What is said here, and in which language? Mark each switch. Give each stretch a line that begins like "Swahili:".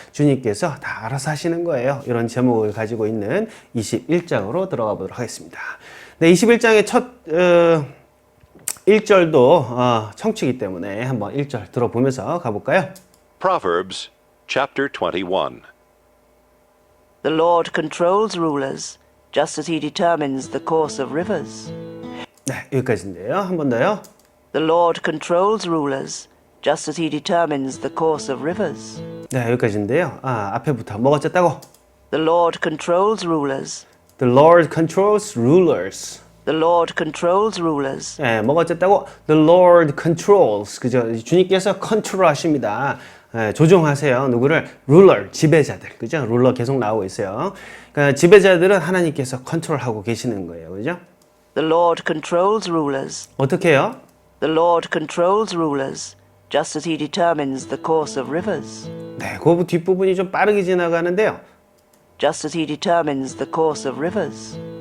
Korean: 주님께서 다 알아서 하시는 거예요. 이런 제목을 가지고 있는 21장으로 들어가 보도록 하겠습니다. 네, 21장의 첫 1절도 청취이기 때문에 한번 1절 들어보면서 가볼까요?
English: Proverbs chapter 21. The Lord controls rulers, just as he determines the course of rivers.
Korean: 네, 여기까지인데요. 한 번 더요.
English: The Lord controls rulers, just as he determines the course of rivers.
Korean: 네, 여기까지인데요. 앞에부터 뭐가 어쨌다고?
English: The Lord controls rulers. The Lord controls rulers. The Lord controls rulers.
Korean: 예, 뭐가 어쨌다고?
English: The Lord controls.
Korean: 그죠? 주님께서 컨트롤 하십니다. 예, 조종하세요. 누구를? ruler, 지배자들. 그죠? 룰러 계속 나오고 있어요. 그러니까 지배자들은 하나님께서 컨트롤하고 계시는 거예요. 그죠?
English: The Lord controls rulers.
Korean: 어떻게 해요?
English: The Lord controls rulers, just as he determines the course of rivers.
Korean: 네, 그 뒷부분이 좀 빠르게 지나가는데요.
English: Just as he determines the course of rivers.